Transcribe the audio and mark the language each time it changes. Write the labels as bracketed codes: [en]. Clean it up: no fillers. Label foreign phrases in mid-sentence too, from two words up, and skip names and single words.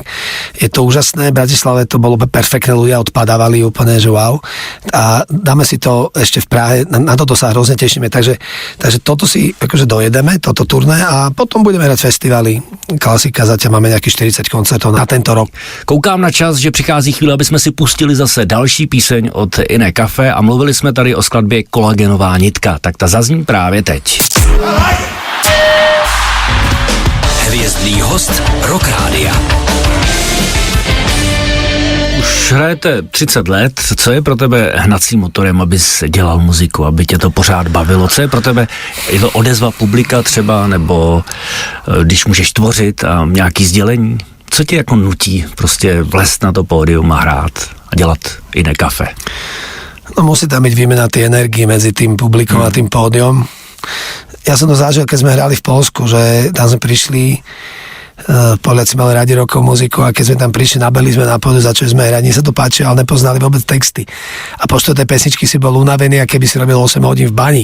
[sk] Je to úžasné, v Bratislave to bolo perfektné, ľudia odpadávali úplne, že wow. A dáme si to ešte v Prahe, na toto sa hrozne tešíme, takže toto si akože dojedeme, toto turné a potom budeme hrať festivaly. Klasika, zatiaľ máme nejakých 40 koncertov na tento rok. [cs] Koukám na čas, že přichází chvíle, aby jsme si pustili zase další píseň od Iné Kafe a mluvili jsme tady o skladbě Kolagenová nitka, tak ta zazní právě teď. Hvězdný host Rock Rádia. Už hrajete 30 let, co je pro tebe hnacím motorem, abys dělal muziku, aby tě to pořád bavilo? Co je pro tebe, je to odezva publika třeba, nebo když můžeš tvořit a nějaký sdělení? Co tě jako nutí prostě vlézt na to pódium a hrát a dělat Iné Kafe? [sk] No musí tam byť výmena tej energie medzi tým publikom a tým pódium. Ja som to zažil, keď sme hrali v Poľsku, že tam sme prišli, Poliaci mali radi rockov muziku a keď sme tam prišli, nabeli sme na pódium, začali sme hrať, sa to páčilo, ale nepoznali vôbec texty. A po tej pesničky si bol unavený, a keby si robil 8 hodín v bani.